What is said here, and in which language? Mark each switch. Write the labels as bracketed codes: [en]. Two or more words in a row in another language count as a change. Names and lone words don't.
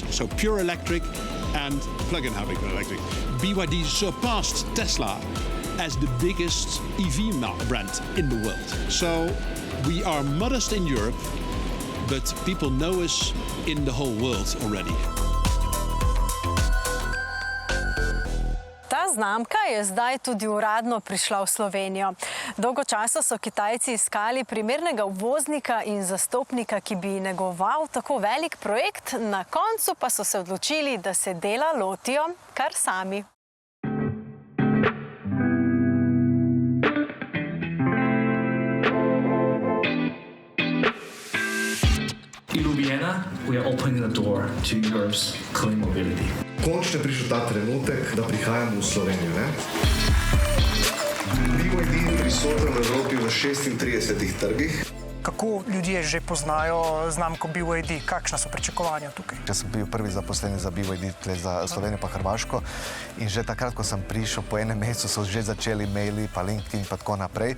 [en] So pure electric and plug-in hybrid electric. BYD surpassed Tesla as the biggest EV brand in the world. So we are modest in Europe, but people know us in the whole world already. [sl] Ta znamka je zdaj tudi uradno prišla v Slovenijo. Dolgo časa so Kitajci iskali primernega uvoznika in zastopnika, ki bi negoval tako velik projekt, na koncu pa so se odločili, da se dela lotijo kar sami. [en] In Ljubljana, we are opening the door to Europe's clean mobility. [sl] Končno je prišel ta trenutek, da prihajamo v Slovenijo, ne? BYD je prisoten v Evropi v 36 trgih. Kako ljudje že poznajo znamko BYD? Kakšna so pričakovanja tukaj? Jaz sem bil prvi zaposleni za BYD, za Slovenijo pa Hrvaško, in že takrat, ko sem prišel, po enem mesecu so že začeli maili, pa LinkedIn pa tako naprej.